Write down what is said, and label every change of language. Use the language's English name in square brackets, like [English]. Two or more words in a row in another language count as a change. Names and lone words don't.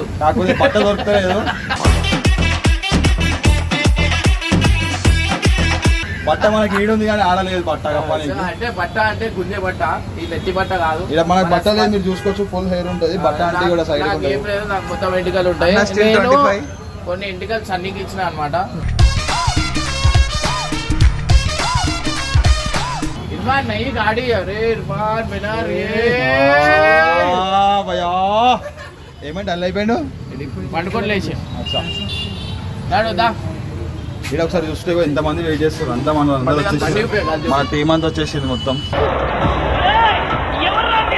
[Telugu] కాకపోతే బట్ట దొరకలేదు. బట్ట మనకి ఈడుంది కానీ ఆడలేదు బట్ట. అంటే బట్ట అంటే గుంజే బట్ట, ఈ నెత్తి బట్ట కాదు. ఇలా మనకి బట్ట లేదు, మీరు చూసుకోవచ్చు [English] full hair [Telugu] ఉంటుంది. బట్ట అంటే కూడా సైడ్ ఏం లేదు, నాకు మొత్తం ఎంటికలు ఉంటాయి. కొన్ని ఎంటికలు సన్నీకి ఇచ్చిన అనమాట. [Hindi] इरफान नहीं गाड़ी अरे इरफान बिना रे [Telugu] भैया ఏమంటే అల్ల అయిపోయాడు పండుకొని లేచి నాడు దా. ఇక్కడ ఒకసారి చూస్తే ఎంతమంది వెయిట్ చేస్తారు, అంతా మనం అందరూ వచ్చేసి మన టీం అంతా వచ్చేసింది మొత్తం.